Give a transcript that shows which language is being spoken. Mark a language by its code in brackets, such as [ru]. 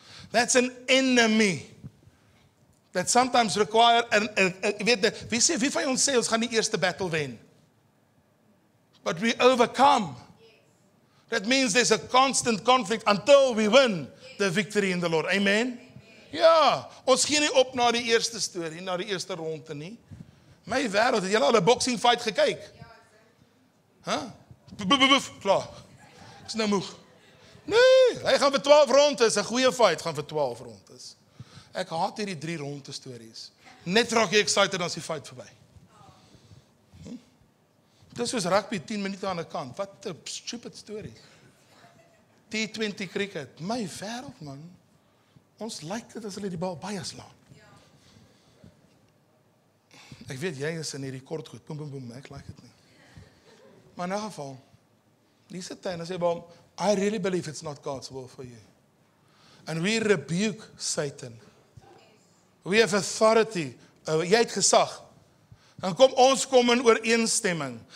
[en] That's an enemy that sometimes require, [af] wie van ons sê, ons gaan die eerste battle wen? [en] But we overcome. That means there's a constant conflict until we win the victory in the Lord. Amen? [af] Ja, ons gee nie op na die eerste storie, na die eerste ronde nie. My wêreld, het julle al 'n boxing fight gekyk? Ja. Klaar. Ek is nou moeg. Nee, hy gaan vir 12 rondes, 'n goeie fight gaan vir 12 rondes. Ek haat hierdie 3 ronde stories. Net raak jy excited as die fight verby. Dis soos rugby 10 minute aan 'n kant. Wat 'n stupid story. T20 cricket. My wêreld, man. Ons like dit as hulle die bal baie slaan. Ek weet jy is in hierdie kort goed. Boom, boom, boom. Ek like dit nie. Maar in 'n geval, dis dit en sê, [en] "Well, I really believe it's not God's will for you." And we rebuke Satan. We have authority. [af] Jy het gesag. Dan kom ons kom in ooreenstemming.